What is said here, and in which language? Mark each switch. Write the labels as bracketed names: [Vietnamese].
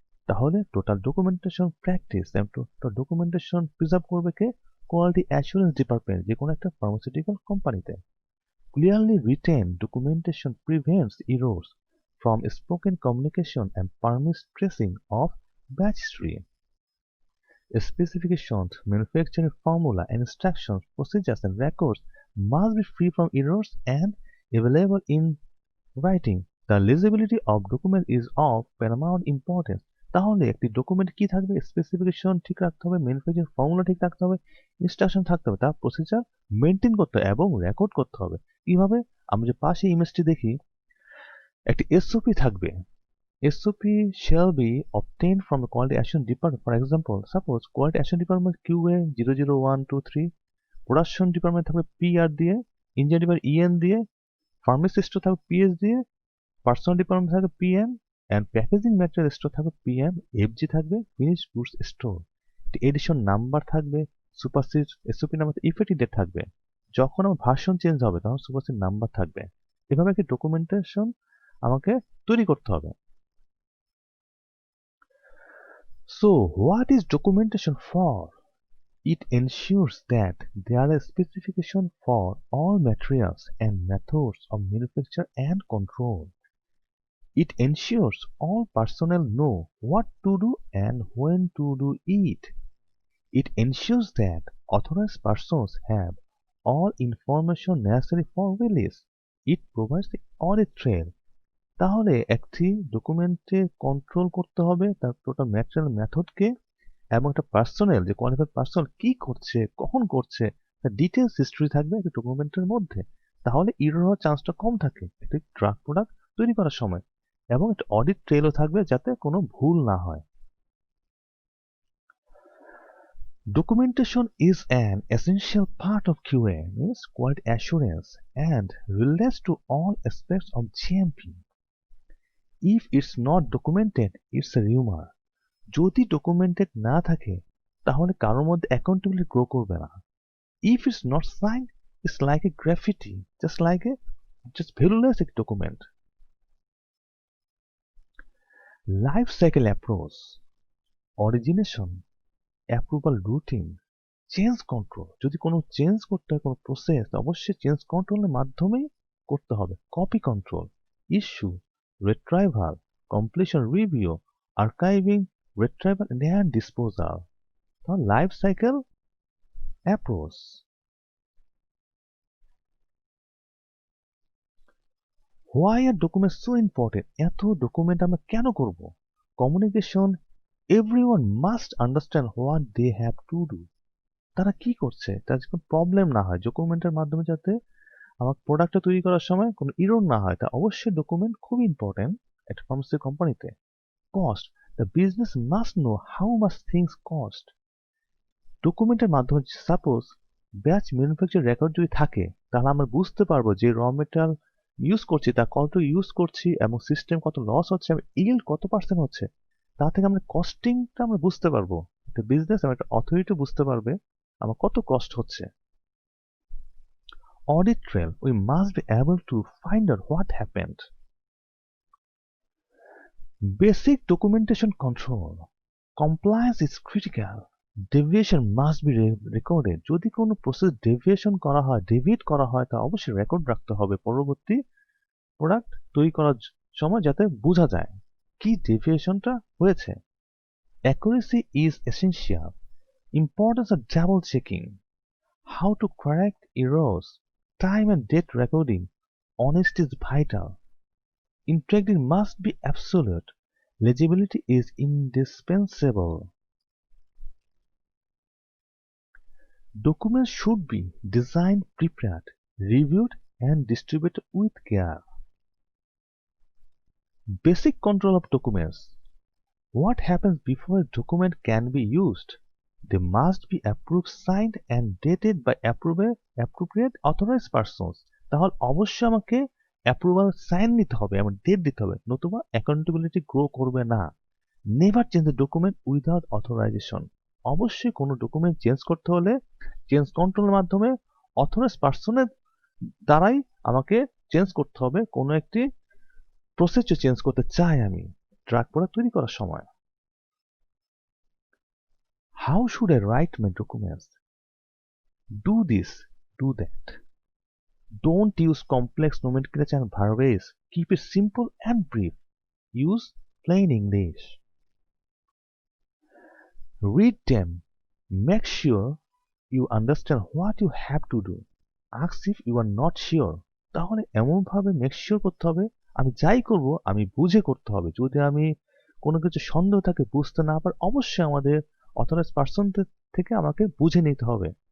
[Bangla] তাহলে total documentation practice total documentation preserve করবে কে? Quality assurance department যে কোনো একটা ফার্মাসিউটিক্যাল কোম্পানিতে। [English] Clearly written documentation prevents errors from spoken communication and permits tracing of batch history. Specifications, manufacturing formula, and instructions, procedures, and records must be free from errors and available in writing. The legibility of document is of paramount importance. [Bangla] তাহলে একটি document কি থাকবে? Specification ঠিক রাখতে হবে, manufacturing formula ঠিক রাখতে হবে, ইনস্ট্রাকশন থাকতে হবে, তার প্রসিজার মেনটেন করতে হবে এবং রেকর্ড করতে হবে। কিভাবে? আমরা যে পাশে ইমেজটি দেখি, একটি এসওপি থাকবে। [English] SOP shall be obtained from the quality assurance department. For example, suppose quality assurance department QA 00123, production department থাকবে PR দিয়ে, engineering department EN দিয়ে, pharmacy store থাকবে PS দিয়ে, personal department থাকবে PM, and packaging material store থাকবে PM, FG থাকবে finished goods store. [Bangla] Addition number থাকবে, supersede SOP number, effective date থাকবে। যখন আমার ভার্সন চেঞ্জ হবে তখন সুপারসিড নাম্বার থাকবে। এভাবে একটি ডকুমেন্টেশন আমাকে তৈরি করতে হবে। [English] So, what is documentation for? It ensures that there are specifications for all materials and methods of manufacture and control. It ensures all personnel know what to do and when to do it. It ensures that authorized persons have all information necessary for release. It provides the audit trail. [Bangla] তাহলে একটি ডকুমেন্টে control করতে হবে তার total material মেথডকে এবং একটা personal যে qualified personal কি করছে, কখন করছে, তার ডিটেলস হিস্ট্রি থাকবে একটা ডকুমেন্টের মধ্যে। তাহলে এরর হওয়ার চান্সটা কম থাকে একটি ড্রাগ প্রোডাক্ট তৈরি করার সময়, এবং একটা অডিট ট্রেলও থাকবে যাতে কোনো ভুল না হয়। [English] Documentation is an essential part of QA, means quality assurance, and relates to all aspects of GMP. If it's not documented, it's a rumor. [Bangla] যদি ডকুমেন্টেড না থাকে তাহলে কারোর মধ্যে অ্যাকাউন্টেবিলিটি গ্রো করবে না। [English] If it's not signed, it's like a graffiti, just valueless a document. Life cycle approach, origination, approval routine, change control. [Bangla] যদি কোনো চেঞ্জ করতে হয় কোনো প্রসেস, অবশ্যই চেঞ্জ কন্ট্রোলের মাধ্যমেই করতে হবে। [English] Copy control, issue, retrieval, completion review, archiving, retrieval and disposal. So life cycle approach. Why are documents so important? [Bangla] এত ডকুমেন্ট আমরা কেন করব? [English] Communication, everyone must understand what they have to do. [Bangla] তারা কি করছে, তার কোনো প্রবলেম না হয়, ডকুমেন্টের মাধ্যমে যাতে আমার প্রোডাক্টটা তৈরি করার সময় কোনো এরর না হয়, তা অবশ্যই ডকুমেন্ট খুব ইম্পর্টেন্ট একটা ফার্মাসিউটিক্যাল কোম্পানিতে। [English] Cost, the business must know how much things cost. [Bangla] ডকুমেন্টের মাধ্যমে সাপোজ ব্যাচ ম্যানুফ্যাকচার রেকর্ড যদি থাকে তাহলে আমরা বুঝতে পারবো যে র মেটেরিয়াল ইউজ করছি তা কত ইউজ করছি এবং সিস্টেম কত লস হচ্ছে এবং ইল্ড কত পার্সেন্ট হচ্ছে, তা থেকে আমরা কস্টিংটা আমরা বুঝতে পারবো। একটা বিজনেস এবং একটা অথরিটি বুঝতে পারবে আমার কত কস্ট হচ্ছে। [English] Audit trail, we must be able to find out what happened. Basic documentation control, compliance is critical. Deviation must be recorded. [Bangla] যদি কোনো প্রসেস ডেভিয়েশন করা হয়, ডেভিয়েট করা হয়, তা অবশ্যই রেকর্ড রাখতে হবে পরবর্তী প্রোডাক্ট তৈরি করার সময় যাতে বোঝা যায় কি ডেভিয়েশনটা হয়েছে। [English] Accuracy is essential. Importance of double checking. How to correct errors. Time and date recording. Honesty is vital. Integrity must be absolute. Legibility is indispensable. Documents should be designed, prepared, reviewed, and distributed with care. Basic control of documents. What happens before a document can be used? They must be approved, signed, and dated by appropriate authorized persons. [Bangla] তাহলে অবশ্যই আমাকে approval sign নিতে হবে এবং date দিতে হবে, নতুবা accountability grow করবে না। [English] Never change the document without authorization. [Bangla] অবশ্যই কোনো ডকুমেন্ট চেঞ্জ করতে হলে চেঞ্জ কন্ট্রোলের মাধ্যমে অথরাইজ পার্সনের দ্বারাই আমাকে চেঞ্জ করতে হবে। কোনো একটি প্রসেসে চেঞ্জ করতে চাই আমি ড্রাগ প্রোডাক্ট তৈরি করার সময়। [English] How should I write my documents? Do this, do that. Don't use complex nomenclature and verbiage. Keep it simple and brief. Use plain English. Read them. Make sure you understand what you have to do. Ask if you are not sure. [Bangla] তাহলে এমনভাবে make sure করতে হবে আমি যাই করব আমি বুঝে করতে হবে। যদি আমি কোনো কিছু সন্দেহ থাকে, বুঝতে না পারি, অবশ্যই আমাদের অথরাইজ পার্সন থেকে আমাকে বুঝে নিতে হবে।